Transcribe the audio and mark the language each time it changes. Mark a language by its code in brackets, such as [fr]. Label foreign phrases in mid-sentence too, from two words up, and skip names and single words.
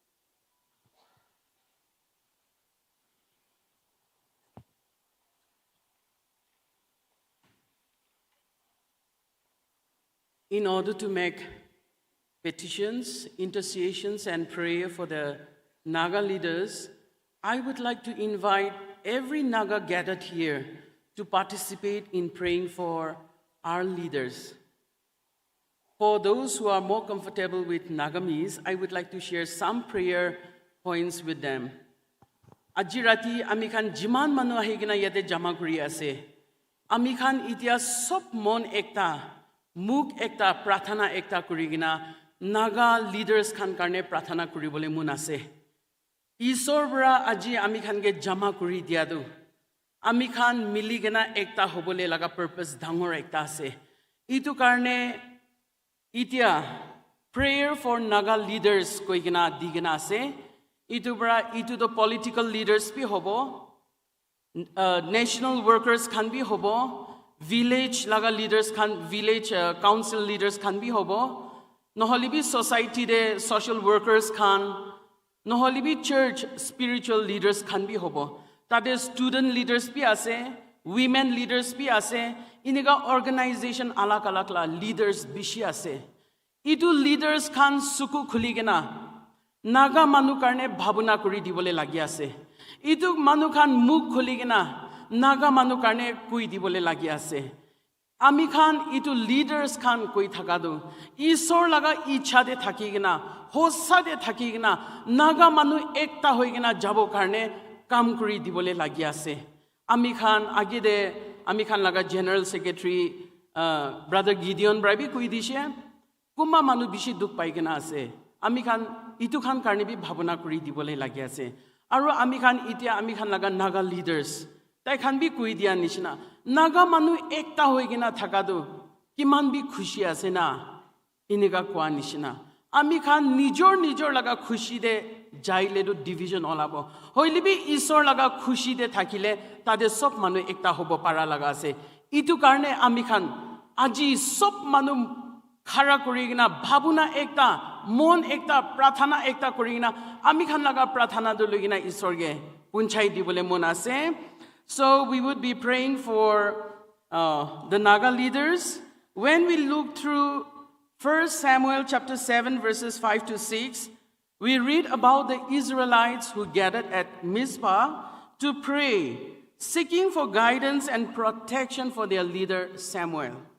[en] In order to make petitions, intercessions, and prayer for the Naga leaders, I would like to invite every Naga gathered here to participate in praying for our leaders. For those who are more comfortable with Nagamese, I would like to share some prayer points with them. [nag] Ajirati amikhan jiman manu ahigina yate jama kuri ase. Amikhan itia sob mon ekta, muk ekta, prathana ekta kurigina Naga leaders khan karne prathana kuribole mun ase. Isor bra aji amikhan ge jama kuri diadu. Amikhan miligena ekta hobole laga purpose dhangor ekta ase. Itu karne itia [en] prayer for Naga leaders [nag] koigena digena ase. Itu [en] the political leaders [nag] pi hobo, [en] national workers can be [nag] hobo, village laga [en] leaders can, village council leaders can be [nag] hobo, noholibi society de [en] social workers can, [nag] noholibi [en] church spiritual leaders can be [nag] hobo. [en] That is student leaders [nag] pi ase, [en] women leaders [nag] pi ase, iniga organization alak alak la leaders bishi ase. Itu [en] leaders can [nag] suku khuligena. Naga manu karne bhabuna kuri dibole lagi ase. Itu manu khan muk khuligena Naga manu karne kui dibole lagi ase. Ami khan itu leaders khan koi thakadu. Isor laga ichha de thakigena, hossa de thakigena Naga manu ekta hoigena jabo karne kam kuri dibole lagi ase. Ami khan age de Ami khan laga [en] general secretary brother [nag] Gideon Brabi kui dishe kuma manu bishi duk paigena ase. Ami khan itu khan karne bi bhabona kuri dibole lagi ase. Aru ami khan itia ami khan laga Naga leaders tai khan bi kui dia nishina Naga manu ekta hoigena thakadu kiman bi khushi ase na iniga kwa nishina ami khan nijor laga khushi de jaile do division olabo hoilibi isor laga khushi de thakile tade sob manu ekta hobo para laga ase. Itu karne ami khan aji sob manu khara kurigina bhabuna ekta mon ekta prathana ekta kurigina ami khan laga prathana do lugina isorge punchai dibole mon ase. [en] So we would be praying for the Naga leaders. When we look through 1 Samuel chapter 7 verses 5 to 6, we read about the Israelites who gathered at Mizpah to pray, seeking for guidance and protection for their leader Samuel.